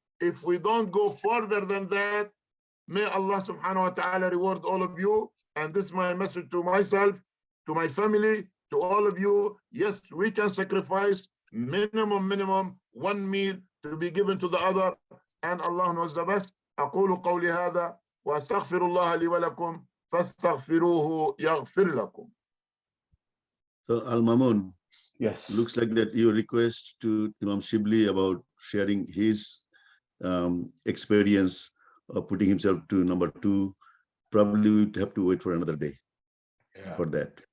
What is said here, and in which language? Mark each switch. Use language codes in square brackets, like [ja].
[en] If we don't go further than that, may Allah subhanahu wa ta'ala reward all of you. And this is my message to myself, to my family, to all of you. Yes, we can sacrifice minimum one meal to be given to the other, and Allah knows the best. [ar] أقول قولي هذا وأستغفر الله لي ولكم فاستغفروه يغفر لكم. [en] So Mamun, Yes. looks like that your request to Imam Cebli about sharing his experience of putting himself to number two, probably we would have to wait for another day for that.